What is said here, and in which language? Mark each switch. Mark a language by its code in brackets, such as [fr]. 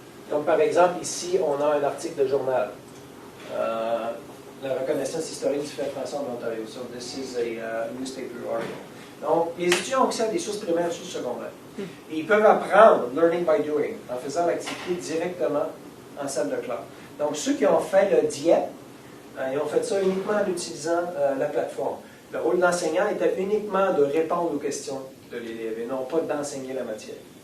[fr] Comme par exemple ici, on a un article de journal. La reconnaissance historique du fait français en Ontario. [en] So this is a newspaper article. [fr] Donc les étudiants ont accès à des sources primaires et des sources secondaires. Et ils peuvent apprendre, [en] learning by doing, [fr] en faisant l'activité directement en salle de classe. Donc, ceux qui ont fait le DIEP, ils ont fait ça uniquement en utilisant la plateforme. Le rôle d'enseignant était uniquement de répondre aux questions de l'élève et non pas d'enseigner la matière.